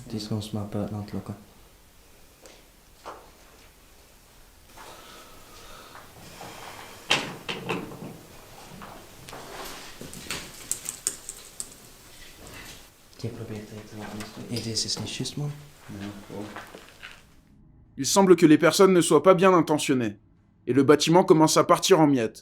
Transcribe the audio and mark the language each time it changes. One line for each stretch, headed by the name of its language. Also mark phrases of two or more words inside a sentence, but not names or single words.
Dutch: Die is ons maar buiten aan het lokken. Die probeert het te laten. Hé, deze is niet juist, man.
French: Il semble que les personnes ne soient pas bien intentionnées, et le bâtiment commence à partir en miettes.